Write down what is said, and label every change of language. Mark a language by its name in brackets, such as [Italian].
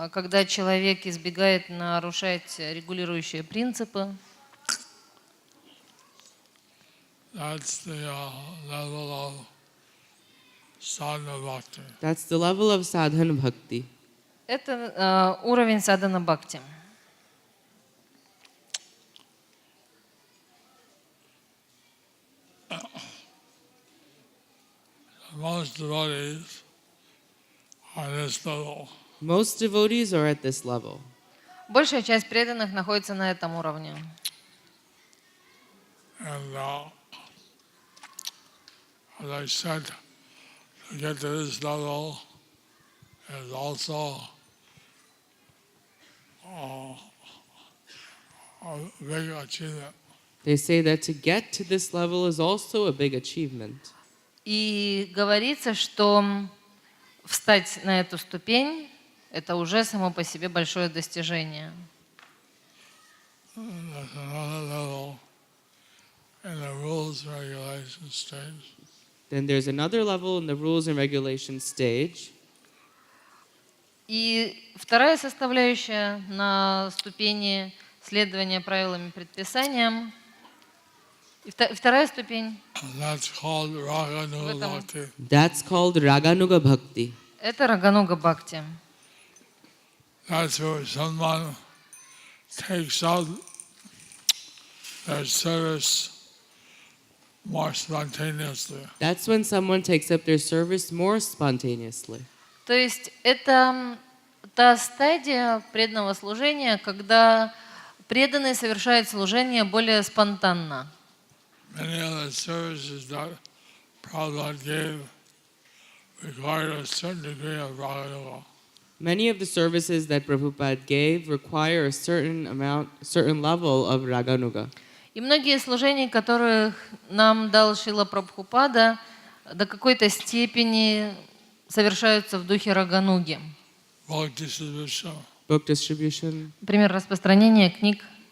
[Russian] когда человек избегает нарушать регулирующие принципы. [English] That's the level of sadhana bhakti. That's the level of sadhana bhakti. [Russian] Это уровень садхана бхакти. [English] Most devotees are this level. Most devotees are at this level. [Russian] Большая часть преданных находится на этом уровне. [English] And as I said, to get to this level is also a big achievement. They say that to get to this level is also a big achievement. [Russian] И говорится, что встать на эту ступень – это уже само по себе большое достижение. [English] That's another level in the rules and regulations stage. Then there's another level in the rules and regulations stage. [Russian] И вторая составляющая на ступени следования правилам и предписаниям. И вторая ступень. [English] That's called Raganuga Bhakti. That's called Raganuga Bhakti. [Russian] Это Рагануга Бхакти. [English] That's where someone takes out their service more spontaneously. That's when someone takes up their service more spontaneously. [Russian] То есть это та стадия преданного служения, когда преданный совершает служение более спонтанно. [English] Many of the services that Prabhupada gave required a certain degree of Raganuga. Many of the services that Prabhupada gave require a certain level of Raganuga. [Russian] И многие служения, которых нам дал Шрила Прабхупада, до какой-то степени совершаются в духе Рагануги. [English] Book distribution. [Russian] Например, распространение книг.